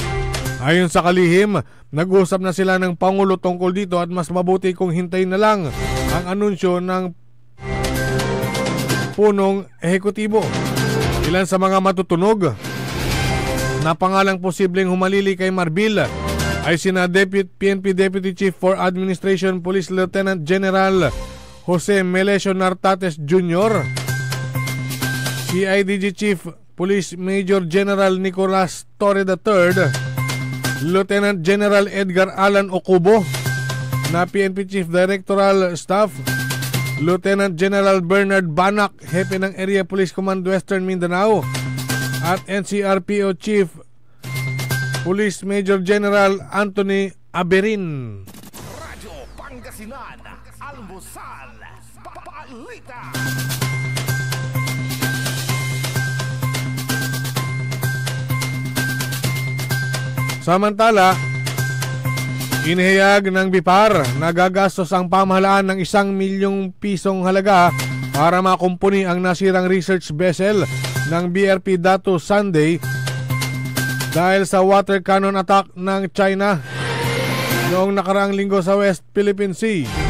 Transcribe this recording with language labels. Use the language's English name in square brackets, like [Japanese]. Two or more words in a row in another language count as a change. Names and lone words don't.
[Filipino] Ayon sa kalihim, nag-usap na sila ng Pangulo tungkol dito at mas mabuti kung hintayin na lang ang anunsyo ng punong ehekutibo. Ilan sa mga matutunog na pangalang posibleng humalili kay Marbil ay sina PNP [English] Deputy Chief for Administration Police Lieutenant General [Filipino] Jose Melesio Nartates Jr., CIDG [English] Chief Police Major General [Filipino] Nicolas Torre III, [English] Lieutenant General [Filipino] Edgar Alan Ocubo na PNP [English] Chief Directoral Staff, Lieutenant General [Filipino] Bernard Banak, Hepe ng Area Police Command Western Mindanao, at NCRPO [English] Chief Police Major General [Filipino] Anthony Aberin. Radyo Pangasinan, almusal, balita. Samantala, inihayag ng BIPAR na gagastos ang pamahalaan ng 1 milyong pisong halaga para makumpuni ang nasirang [English] research vessel [Filipino] ng BRP Dato Sunday dahil sa [English] water cannon attack [Filipino] ng China noong nakaraang linggo sa West Philippine Sea.